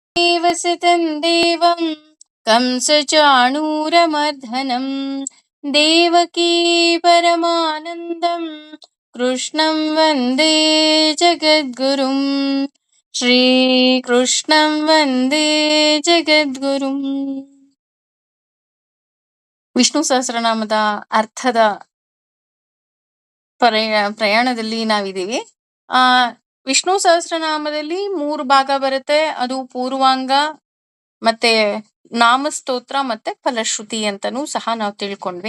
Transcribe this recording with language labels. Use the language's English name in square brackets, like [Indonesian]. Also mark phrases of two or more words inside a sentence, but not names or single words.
[Sanskrit] वसितं देवं कंसचाणूरमर्दनं देवकी परमानन्दं कृष्णं वन्दे जगद्गुरुं ಶ್ರೀಕೃಷ್ಣಂ ವಂದೇ ಜಗದ್ಗುರುಂ. [Kannada] ವಿಷ್ಣು ಸಹಸ್ರನಾಮದ ಅರ್ಥದ ಪ್ರಯಾಣದಲ್ಲಿ ನಾವಿದ್ದೀವಿ. ವಿಷ್ಣು ಸಹಸ್ರನಾಮದಲ್ಲಿ 3 ಭಾಗ ಬರುತ್ತೆ. ಅದು ಪೂರ್ವಾಂಗ, ಮತ್ತೆ ನಾಮಸ್ತೋತ್ರ, ಮತ್ತೆ ಫಲಶ್ರುತಿ ಅಂತಾನೂ ಸಹ ನಾವು ತಿಳ್ಕೊಂಡ್ವಿ.